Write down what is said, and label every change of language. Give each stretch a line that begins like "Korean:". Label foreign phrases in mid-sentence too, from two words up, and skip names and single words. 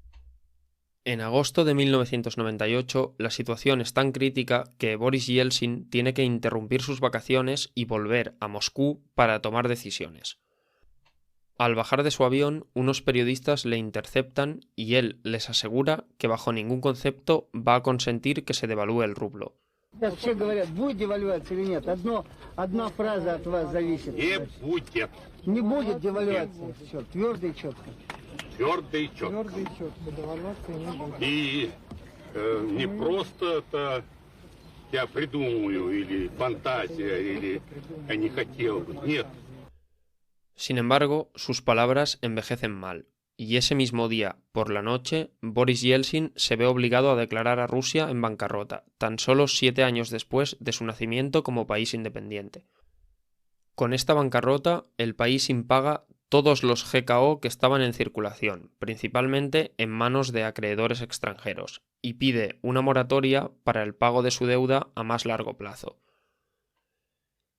Spanish: En agosto de 1998, la situación es tan crítica que Boris Yeltsin tiene que interrumpir sus vacaciones y volver a Moscú para tomar decisiones. Al bajar de su avión, unos periodistas le interceptan y él les asegura que bajo ningún concepto va a consentir que se devalúe el rublo.
Russian: Вообще говорят, будет девальвация или нет? Одна фраза от вас зависит. Не будет. Не будет девальвации. Все, твердо и четко. Твердо и четко. Твердо и четко. Девальвации не будет. И не просто это я придумаю, или фантазия, или я не хотел бы. Нет.
Spanish: Sin embargo, sus palabras envejecen mal, y ese mismo día, por la noche, Boris Yeltsin se ve obligado a declarar a Rusia en bancarrota, tan solo 7 años después de su nacimiento como país independiente. Con esta bancarrota, el país impaga todos los GKO que estaban en circulación, principalmente en manos de acreedores extranjeros, y pide una moratoria para el pago de su deuda a más largo plazo.